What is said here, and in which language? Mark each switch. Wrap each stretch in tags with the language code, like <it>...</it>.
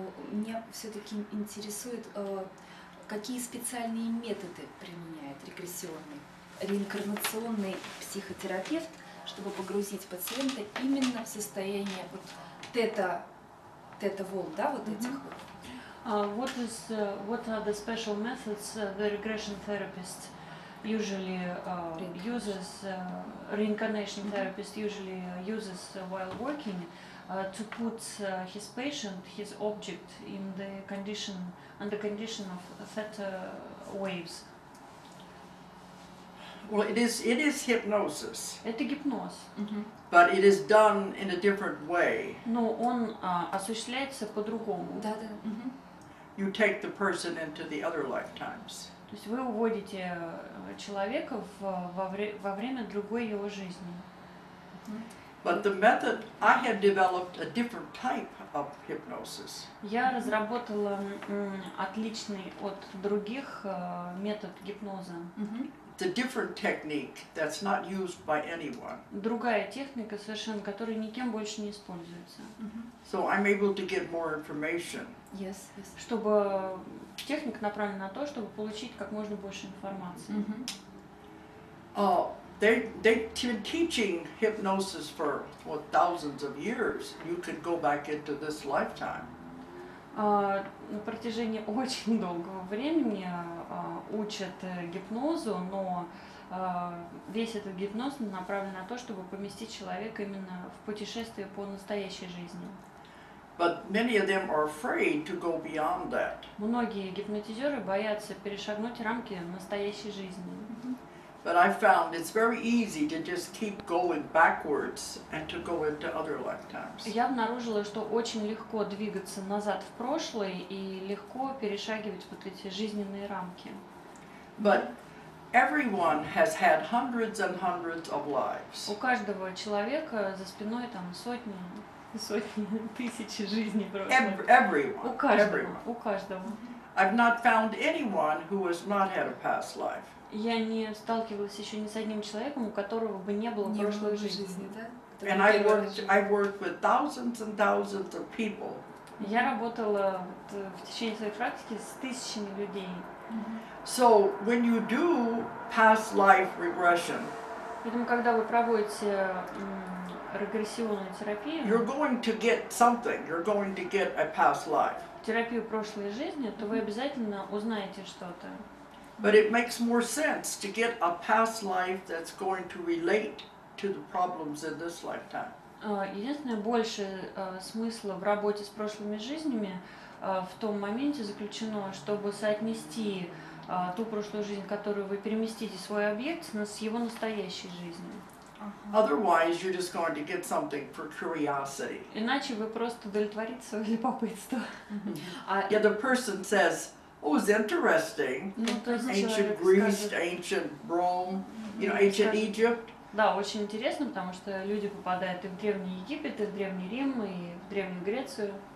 <ru>Меня все-таки интересует, какие специальные методы применяет реинкарнационный психотерапевт, чтобы погрузить пациента именно в состояние вот тета-волн, да, вот этих вот.</ru> <en>What are the special methods the regression therapist usually uses, reincarnation therapist usually uses while working to put his patient, his object in the condition, under condition of theta waves? Well, it is hypnosis,</en> <ru>Это гипноз,</ru> <en>but it is done in a different way.</en> <ru>но он осуществляется по-другому. Да.</ru> <en>You take the person into the other lifetimes.</en> <ru>То есть вы уводите человека во время другой его жизни.</ru> <en>But the method, I had developed a different type of hypnosis.</en> <ru>Я разработала отличный от других метод гипноза.</ru> <en>It's a different technique that's not used by anyone.</en> <ru>Другая техника совершенно, которая никем больше не используется.</ru> <en>So I'm able to get more information. Yes.</en> <ru>Чтобы техника направлена на то, чтобы получить как можно больше информации.</ru> <en>They've been teaching hypnosis for thousands of years. You could go back into this lifetime.</en> <ru>На протяжении очень долгого времени учат гипнозу, но весь этот гипноз направлен на то, чтобы поместить человека именно в путешествие по настоящей жизни.</ru> <en>But many of them are afraid to go beyond that.</en> <ru>Многие гипнотизеры боятся перешагнуть рамки настоящей жизни.</ru> <en>But I found it's very easy to just keep going backwards and to go into other lifetimes.</en> <ru>Я обнаружила, что очень легко двигаться назад в прошлое и легко перешагивать вот эти жизненные рамки.</ru> <en>But everyone has had hundreds and hundreds of lives.</en> <ru>У каждого человека за спиной там сотни, тысячи жизней прошлых.</ru> <en>Everyone.</en> <ru>У каждого,</ru> <en>Everyone.</en> <ru>у каждого.</ru> <en>I've not found anyone who has not had a past life.</en> <ru>Я не сталкивалась еще ни с одним человеком, у которого бы не было прошлой жизни. Да?</ru> <en>And I've worked with thousands and thousands of people.</en> <ru>Я работала в течение своей практики с тысячами людей.</ru> <en>So when you do past life regression,</en> <ru>Поэтому, когда вы проводите регрессионную терапию,</ru> <en>you're going to get something. You're going to get a past life.</en> <ru>терапию прошлой жизни, то вы обязательно узнаете что-то.</ru> <en>But it makes more sense to get a past life that's going to relate to the problems in this lifetime.</en> <ru>Единственное, больше смысла в работе с прошлыми жизнями в том моменте заключено, чтобы соотнести ту прошлую жизнь, которую вы переместите в свой объект, с его настоящей жизнью.</ru> <en>Otherwise, you're just going to get something for curiosity.</en> <ru>Иначе вы просто удовлетворите свое любопытство.</ru> <en>The other person says, "Oh, it's interesting.</en> <ru>Ну, то есть</ru> <en>Ancient</en> <ru>человек</ru> <en>Greece,</en> <ru>скажет,</ru> <en>ancient Rome, ancient Egypt."</en> <ru>да, очень интересно, потому что люди попадают и в Древний Египет, и в Древний Рим, и в Древнюю Грецию.</ru>